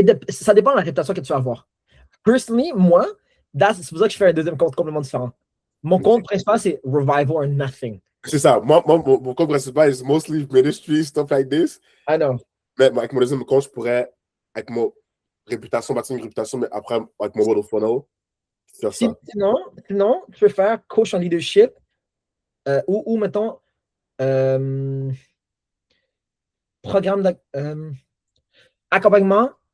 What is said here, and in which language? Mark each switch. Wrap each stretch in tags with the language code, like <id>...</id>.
<fr>Ça dépend de la réputation que tu vas avoir. Personally, moi, c'est pour ça que je fais un deuxième compte complètement différent. Mon compte principal, c'est Revival or Nothing. C'est ça. Mon compte principal</fr> <en>is mostly ministry, stuff like this. I know.</en> <fr>Mais avec mon deuxième compte, je pourrais, avec mon réputation, bâtir une réputation, mais après, avec mon mode funnel, faire ça. Sinon, tu peux faire coach en leadership ou mettons, programme d'accompagnement.</fr>